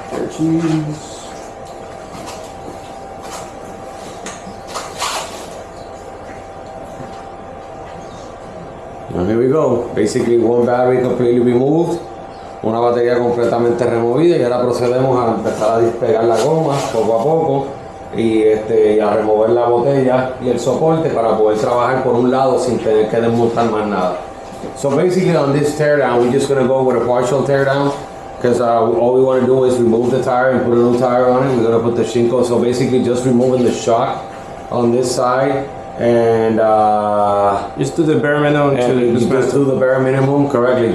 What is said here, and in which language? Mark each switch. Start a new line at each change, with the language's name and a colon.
English: Cheese. And here we go. Basically, one battery completely removed.
Spanish: Una batería completamente removida y ahora procedemos a empezar a despegar la goma poco a poco y a remover la botella y el soporte para poder trabajar por un lado sin tener que desmontar más nada.
English: So basically on this teardown, we're just going to go with a partial teardown because all we want to do is remove the tire and put a new tire on it. We're going to put the Shinko, so basically just removing the shock on this side and just do the bare minimum to just do the bare minimum correctly.